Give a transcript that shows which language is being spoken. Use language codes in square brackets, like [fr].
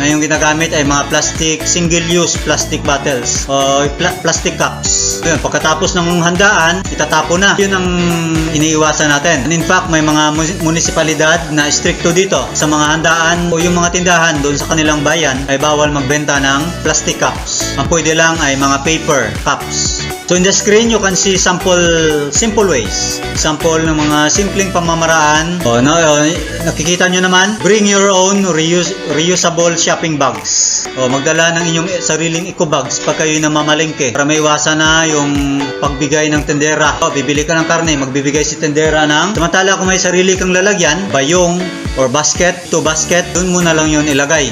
[tl] Na yung ginagamit ay mga single-use plastic bottles o plastic cups. Yun, pagkatapos ng handaan, itatapo na. Yun ang iniiwasan natin. [en] And in fact, [tl] may mga munisipalidad na stricto dito. Sa mga handaan o yung mga tindahan doon sa kanilang bayan ay bawal magbenta ng plastic cups. Ang pwede lang ay mga paper cups. [en] So in the screen, you can see simple ways. [tl] Sample ng mga simpleng pamamaraan. Nakikita nyo naman, [en] bring your own reusable shopping bags. [tl] Magdala ng inyong sariling eco bags pag kayo namamalengke para may iwasan na yung pagbigay ng tendera. Bibili ka ng karne, magbibigay si tendera ng, samantala kung may sarili kang lalagyan, bayong or basket, doon mo na lang yun ilagay.